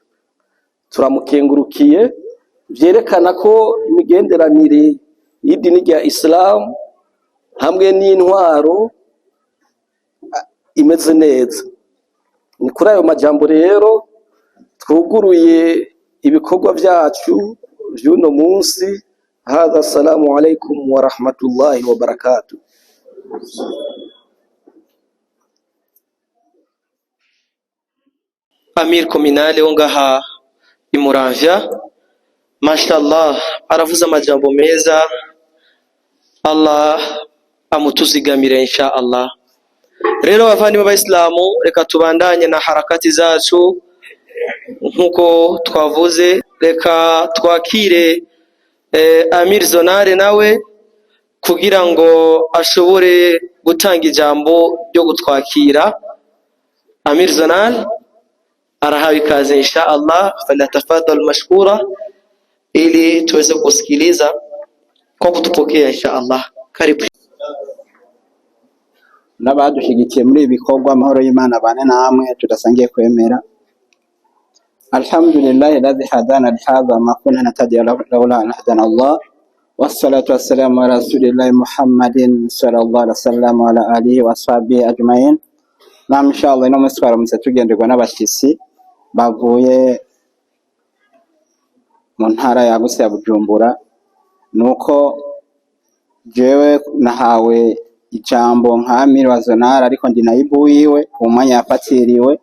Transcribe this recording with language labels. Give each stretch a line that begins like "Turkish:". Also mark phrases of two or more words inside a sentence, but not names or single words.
Rundi: Turamukengurukiye, vyerekana ko imigenderanire y'idini rya Islam hamwe n'intwaro imeze neza. Ni kuri ayo majambo rero twuguruye ibikorwa vyacu vy'uno munsi.
Arabic: هذا، السلام عليكم ورحمة الله وبركاته.
Rundi: Amir Kominale wo ngaha i Muramvya, mashallah, aravuze amajambo meza. Allah amutuzigamire
Arabic: إن شاء الله.
Rundi: Rero bavandimwe b'Islamu, reka tubandanye na harakati zacu nkuko twavuze. Reka twakire Amir Zonare nawe kugira ngo ashobore gutanga ijambo ryo gutwakira. Amir Zonare arahawe ikaze
Arabic: إن شاء الله، فليتفضل مشكورا,
Swahili: ili tuweze kusikiliza kwa kutupokea
Arabic: إن شاء الله.
Swahili: Karibu.
Rundi: N'abadushigikiye muri ibi bikorwa, amahoro y'Imana bane namwe tudasangiye kwemera.
Arabic: الحمد لله الذي هدانا لهذا وما كنا لنهتدي لولا أن هدانا الله، والصلاة والسلام على رسول الله محمد صلى الله عليه وسلم وعلى آله وأصحابه أجمعين.
Rundi: Na inshallah ino munsi twaramutse tugenderwa n'abashitsi bavuye mu ntara yagutse ya Bujumbura. Nuko jewe nahawe ijambo nka Amir wa Zonare, ariko ndi naibu wiwe umwanya yafatiriwe.